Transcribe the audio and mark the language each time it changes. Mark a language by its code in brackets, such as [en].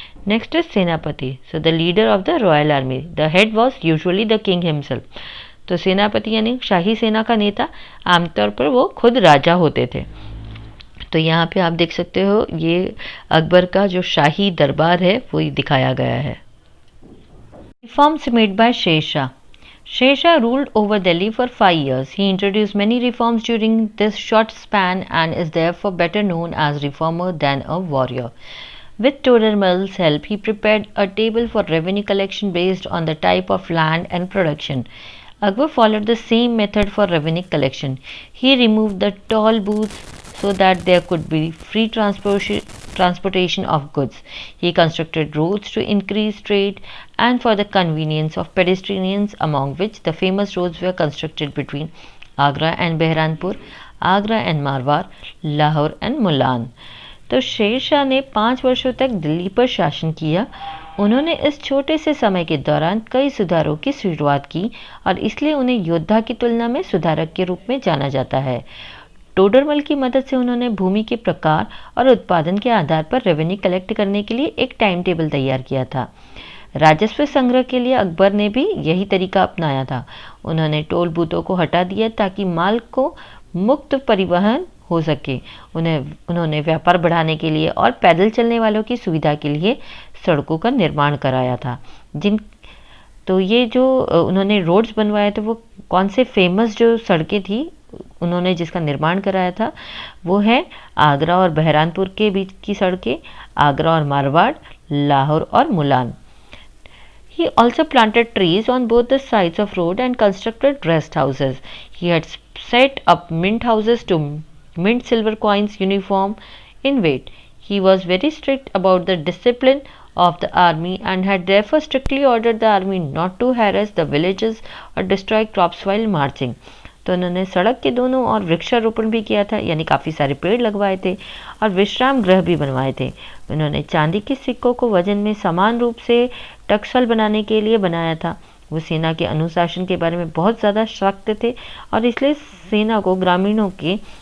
[en] next is सेनापति, so the leader of the royal army, the head was usually the king himself, [hi] तो सेनापति यानी शाही सेना का नेता, आमतौर पर वो खुद राजा होते थे। तो यहाँ पे आप देख सकते हो ये अकबर का जो शाही दरबार है वो दिखाया गया है। [en] Reforms made by Sher Shah. Sher ruled over Delhi for 5 years. He introduced many reforms during this short span and is therefore better known as reformer than a warrior. With Todermal's help, he prepared a table for revenue collection based on the type of land and production. Akbar followed the same method for revenue collection. He removed the toll booths so that there could be free transportation of goods. He constructed roads to increase trade and for the convenience of pedestrians, among which the famous roads were constructed between Agra and Behranpur, Agra and Marwar, Lahore and Mulan. [hi] तो शेर शाह ने 5 वर्षों तक दिल्ली पर शासन किया। उन्होंने इस छोटे से समय के दौरान कई सुधारों की शुरुआत की और इसलिए उन्हें योद्धा की तुलना में सुधारक के रूप में जाना जाता है। टोडरमल की मदद से उन्होंने भूमि के प्रकार और उत्पादन के आधार पर रेवेन्यू कलेक्ट करने के लिए एक टाइम टेबल तैयार किया था। राजस्व संग्रह के लिए अकबर ने भी यही तरीका अपनाया था। उन्होंने टोल बूथों को हटा दिया ताकि माल को मुक्त परिवहन हो सके। उन्होंने व्यापार बढ़ाने के लिए और पैदल चलने वालों की सुविधा के लिए सड़कों का निर्माण कराया था। तो ये जो उन्होंने रोड्स बनवाए थे वो कौन से फेमस जो सड़कें थी उन्होंने जिसका निर्माण कराया था वो है आगरा और बहरानपुर के बीच की सड़कें, आगरा और मारवाड़, लाहौर और Mulan. [en] He also planted trees on both the sides of road and constructed rest houses. He had set up mint houses to mint silver coins uniform in weight. He was very strict about the discipline of the army and had therefore strictly ordered the army not to harass the villages or destroy crops while marching. [hi] तो उन्होंने सड़क के दोनों और वृक्षारोपण भी किया था, यानी काफ़ी सारे पेड़ लगवाए थे और विश्राम गृह भी बनवाए थे। उन्होंने चांदी के सिक्कों को वजन में समान रूप से टकसल बनाने के लिए बनाया था। वो सेना के अनुशासन के बारे में बहुत ज़्यादा सख्त थे और इसलिए सेना को ग्रामीणों के